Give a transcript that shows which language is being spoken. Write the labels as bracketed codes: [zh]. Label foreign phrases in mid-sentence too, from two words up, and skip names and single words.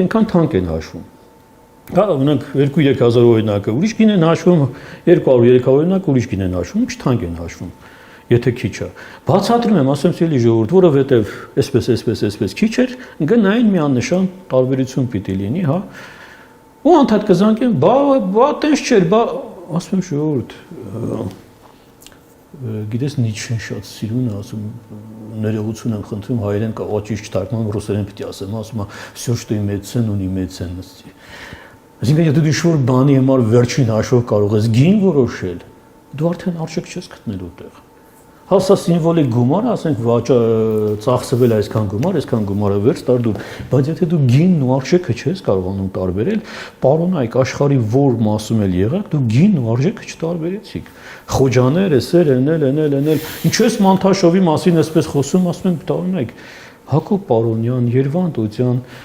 [hy] այնքան թանկ են հաշվում։ Հա, ունենք 2-3000 օրինակը, ուրիշ գին են հաշվում, 200-300 օրինակ ուրիշ գին են հաշվում, ինչ թանկ են հաշվում, եթե քիչ է։ Բացատրում եմ, ասեմ ցելի ժողովուրդ, որովհետև այսպես քիչ էր, գնային մի աննշան տարբերություն պիտի լինի, հա։ Ու անդադ կզանգեն, բա տես չէր, բա ասում եմ ժողովուրդ, գիտես Նիչեն շատ սիրուն է, ասում ներողություն եմ խնդրում, հայերեն կա ճիշտ թարգմանում, ռուսերեն պիտի ասեմ, ասում է [ru] всё что имеет цену не имеет ценности։ [hy] Այսինքն եթե դու ինչ-որ բանի համար վերջին հաշվով կարող ես գին որոշել, դու արդեն արժեք չես գտնել ուտեղ։ Հա սա սիմվոլիկ գումար, ասենք ծախսվել այսքան գումարը վերջ տար դու, բայց եթե դու գինն ու արժեքը չես կարողանում տարբերել, պարոնայք աշխարհի որ մասում էլ եղաք, դու գինն ու արժեքը չտարբերեցիք։ Խոջաներ, էսեր, էնել, ինչու ես Մանթաշովի մասին այսպես խոսում, ասում եմ, տարօրինակ Հակոբ Պարոնյան, Երվանդ Օծյան,